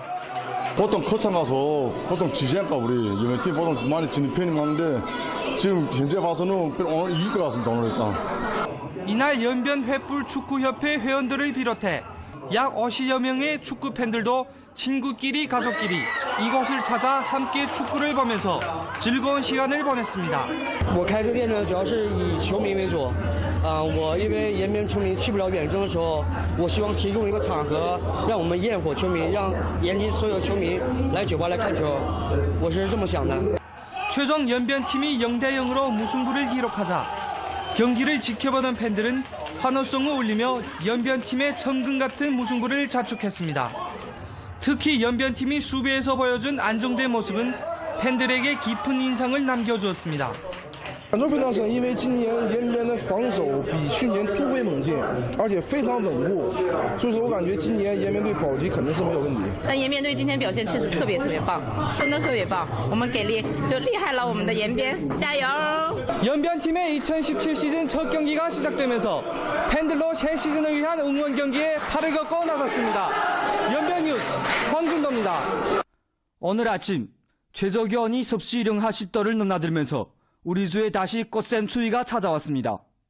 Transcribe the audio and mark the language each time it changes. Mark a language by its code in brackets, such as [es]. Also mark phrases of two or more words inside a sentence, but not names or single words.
[ko] 보통 거창 가서 보통 지지 않까 우리 연변팀 보통 많이 지는 편이 많은데 지금 현재 봐서는 오늘 이길 것 같습니다. 오늘 일단. 이날 연변 횃불 축구협회 회원들을 비롯해 약 50여 명의 축구 팬들도 친구끼리 가족끼리 이곳을 찾아 함께 축구를 보면서 즐거운 시간을 보냈습니다. [zh] 我开这店呢，主要是以球迷为主。我因为延边球迷去不了远征的时候，我希望提供一个场合，让我们焰火球迷，让延吉所有球迷来酒吧来看球。我是这么想的。 [ko] 최종 연변팀이 0대0으로 무승부를 기록하자 경기를 지켜보던 팬들은 환호성을 울리며 연변팀의 천금 같은 무승부를 자축했습니다. 특히 연변팀이 수비에서 보여준 안정된 모습은 팬들에게 깊은 인상을 남겨주었습니다. [zh] 感受非常深，因为今年延边的防守比去年突飞猛进，而且非常稳固，所以说我感觉今年延边队保级肯定是没有问题。但延边队今天表现确实特别棒，真的特别棒，我们给力就厉害了，我们的延边加油！ [ko] 연변팀의 2017 시즌 첫 경기가 시작되면서 팬들로 새 시즌을 위한 응원 경기에 팔을 걷고 나섰습니다. 연변뉴스 황준도입니다. 오늘 아침 최저기온이 섭씨 0하십도를 넘나들면서 우리 주에 다시 꽃샘 추위가 찾아왔습니다.